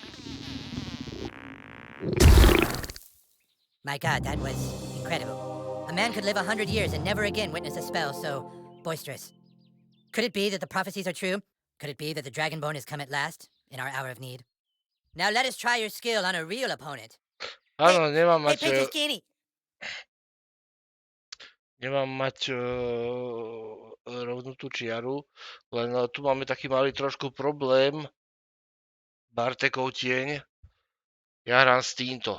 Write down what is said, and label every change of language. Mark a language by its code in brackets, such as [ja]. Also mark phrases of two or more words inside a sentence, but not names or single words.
[en] My God, that was incredible. A man could live 100 years and never again witness a spell so boisterous. Could it be that the prophecies are true? Could it be that the Dragonborn has come at last, in our hour of need? Now let us try your skill on a real opponent. [sk] Áno, nemám mať... Nemám mať rovnú tú čiaru, len tu máme taký malý trošku problém. Bartekov tieň. Ja hrám s týmto.